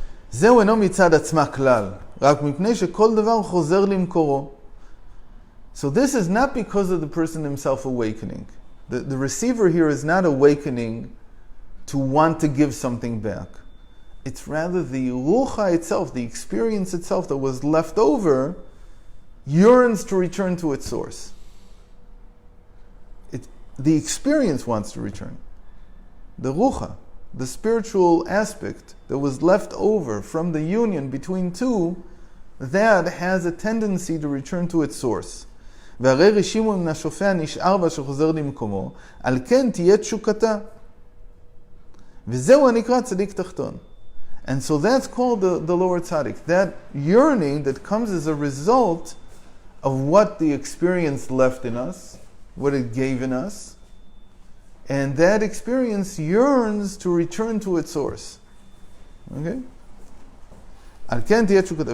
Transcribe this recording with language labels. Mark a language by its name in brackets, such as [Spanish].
[Hebrew] זהו אינו מצד עצמה כלל, רק מפני שכל דבר חוזר למקורו. [English] So this is not because of the person himself awakening. The receiver here is not awakening to want to give something back. It's rather the rucha itself, the experience itself that was left over, yearns to return to its source. The experience wants to return. The rucha, the spiritual aspect that was left over from the union between two, that has a tendency to return to its source. [Hebrew] והרי רשימו מן השופע נשאר בה שחוזר למקומו, על כן תהיה תשוקתה. וזהו הנקרא צדיק תחתון. [English] And so that's called the lower tzaddik. That yearning that comes as a result of what the experience left in us, what it gave in us, and that experience yearns to return to its source. Okay? [Hebrew] על כן תהיה תשוקתה.